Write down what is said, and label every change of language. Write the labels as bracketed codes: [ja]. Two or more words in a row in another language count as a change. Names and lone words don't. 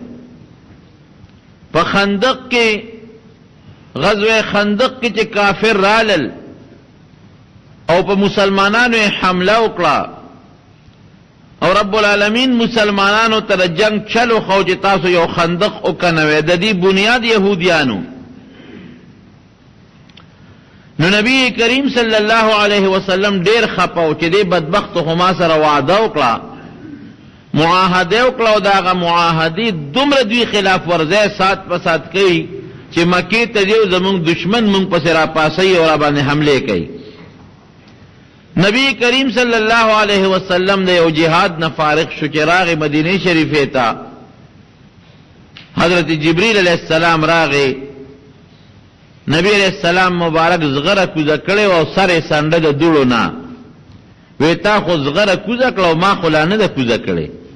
[ps] په خندق کې، غزوه خندق کې چې کافر رالل او په مسلمانانو حمله وکړه، او رب العالمین مسلمانانو ته جنگ چلو خو چې تاسو یو خندق وکنوي، د دې بنیاد يهوديانو. نو نبی کریم [ar] صلی اللہ علیہ وسلم [ps] ډیر خپاو چې دې بدبخت هما سره وعده وکړه، معاهده وکړه، او داغه معاهدې دومره دوی خلاف ورزه سات په سات کوي چې مکې ته دیو زمونږ دشمن مونږ پسې را پاسي او را باندې حمله کوي. نبی کریم [ar] صلی اللہ علیہ وسلم [ps] د یو جهاد نه فارغ شو چې راغی مدینه شریفه ته. حضرت جبریل [ar] علیہ السلام [ps] راغی، نبی [ar] علیہ السلام [ps] مبارک زغره کوزه کړي او سره سنده د دوړو نه وی تا خو زغره کوزه کړو، ما خو لا نه ده کوزه کړي.